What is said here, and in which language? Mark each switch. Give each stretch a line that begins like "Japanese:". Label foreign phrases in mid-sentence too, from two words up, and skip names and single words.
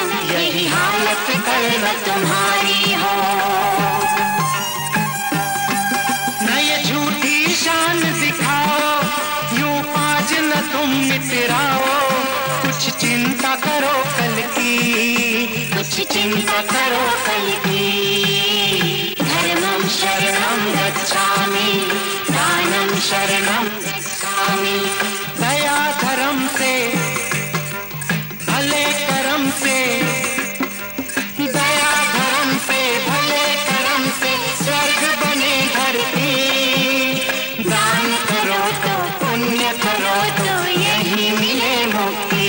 Hindi: यही हालत कल न तुम्हारी हो। न ये झूठी शान दिखाओ, यूं आज न तुम मितराओ, कुछ चिंता करो कल की, कुछ चिंता करो कल की।
Pali: धर्मं शरणं गच्छामि, दानं शरणं गच्छामि,
Hindi: दया धर्म से, भले कर्म से, दया धर्म से, भले कर्म से, स्वर्ग बने धरती। दान करो तो पुण्य करो तो यही मिले मुक्ति।